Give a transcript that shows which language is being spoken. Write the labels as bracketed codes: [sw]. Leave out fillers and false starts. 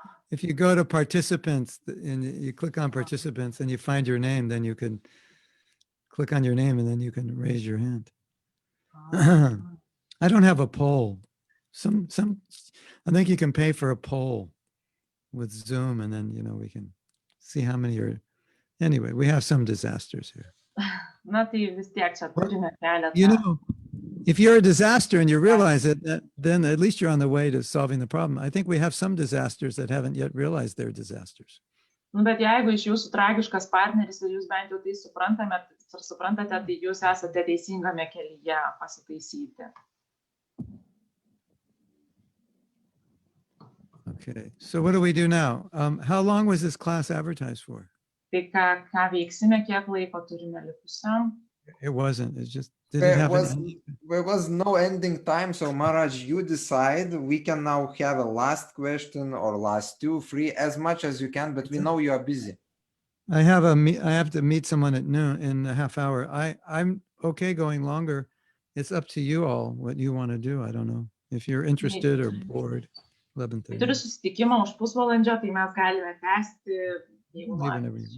[en] If you go to participants and you click on participants and you find your name, then you can click on your name and then you can raise your hand. I don't have a poll. I think you can pay for a poll with Zoom and then, we can see how many are. Anyway, we have some disasters here. [lt] Na tai vis tiek čia turime keletą. [en] You know, if you're a disaster and you realize it, then at least you're on the way to solving the problem. I think we have some disasters that haven't yet realized they're disasters. [lt] Nu, bet jeigu iš jūsų tragiškas partneris ir jūs bent jau tai suprantate, tai jūs esate teisingame kelyje pasitaisyti. [en] Okay, so what do we do now? How long was this class advertised for? [lt] Tai ką veiksime, kiek laiko turime likusiam? [en] It wasn't. It's just There was no ending time, so Maharaj, you decide. We can now have a last question or last 2, 3, as much as you can, but we know you are busy. I have to meet someone at noon in a half hour. I'm okay going longer. It's up to you all what you want to do. I don't know if you're interested or bored. 11:30. [lt] Turiu susitikimą už pusvalandžio, tai mes galime tęsti, jeigu norite.